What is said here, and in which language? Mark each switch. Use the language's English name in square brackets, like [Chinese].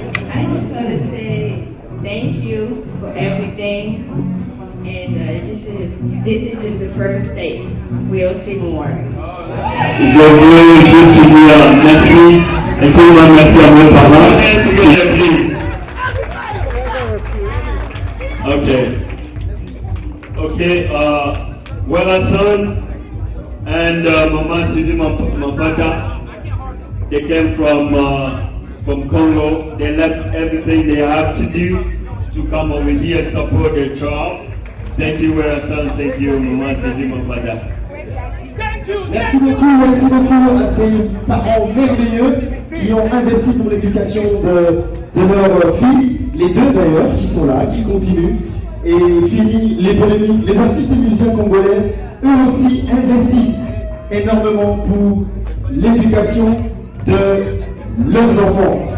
[English] I just want to say thank you for everything, and this is just the first step. We'll see more. [French] Je veux juste dire merci, infiniment merci à vos parents. [English] Okay, Werason and Mama Sidi Mapata, they came from Congo. They left everything they have to do to come over here and support their child. Thank you, Werason. Thank you, Mama Sidi Mapata. [French] Merci beaucoup à ces parents merveilleux qui ont investi pour l'éducation de leurs filles, les deux d'ailleurs qui sont là, qui continuent. Et fini les polémiques, les artistes et musiciens congolais, eux aussi investissent énormément pour l'éducation de leurs enfants.